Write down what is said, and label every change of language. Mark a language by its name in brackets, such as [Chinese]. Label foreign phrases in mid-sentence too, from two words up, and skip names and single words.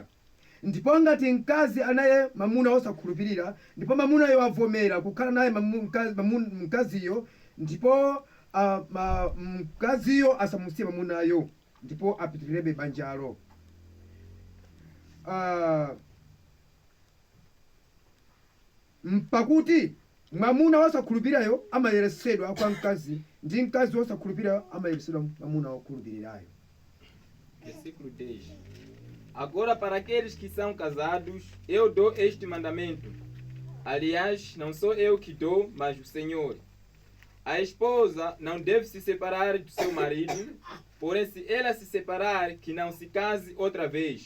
[Nyanja] Ndipo ngati mkazi anaye mwamuna osakhulupirira, ndipo mwamunayo avomera kukhala naye mkaziyo, ndipo mkaziyo asamusiye mwamunayo, ndipo apitirebe banjalo. Mpakuti mwamuna wosakhulupirirayo amayeresedwa kwa mkazi, ndi mkazi wosakhulupirira amayeresedwa mwamuna wokhulupirirayo. [Portuguese] Versículo 10. Agora, para aqueles que são casados, eu dou este mandamento. Aliás, não sou eu que dou, mas o Senhor. A esposa não deve se separar do seu marido, porém, se ela se separar, que não se case outra vez.